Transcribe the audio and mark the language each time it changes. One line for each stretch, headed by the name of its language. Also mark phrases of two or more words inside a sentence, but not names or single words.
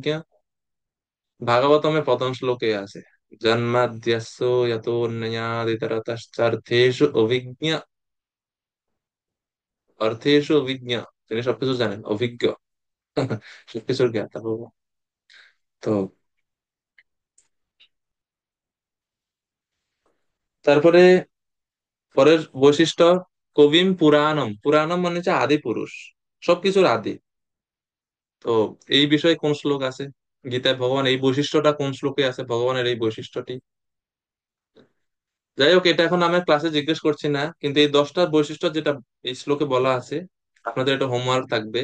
Bangla: ভাগবতমে প্রথম শ্লোকে আছে,
Sanskrit: জন্মাদ্যস্য যতোন্নয়াদিতরতশ্চার্থেষু অভিজ্ঞ, অর্থেষু অভিজ্ঞ।
Bangla: তিনি সবকিছু জানেন, অভিজ্ঞ। সবকিছুর জ্ঞাতা ভগবান। তো তারপরে পরের বৈশিষ্ট্য,
Sanskrit: কবিম পুরাণম।
Bangla: পুরাণম মানে হচ্ছে আদি পুরুষ, সবকিছুর আদি। তো এই বিষয়ে কোন শ্লোক আছে গীতায়? ভগবান এই বৈশিষ্ট্যটা কোন শ্লোকে আছে, ভগবানের এই বৈশিষ্ট্যটি? যাই হোক, এটা এখন আমি ক্লাসে জিজ্ঞেস করছি না, কিন্তু এই 10টা বৈশিষ্ট্য যেটা এই শ্লোকে বলা আছে, আপনাদের এটা হোমওয়ার্ক থাকবে।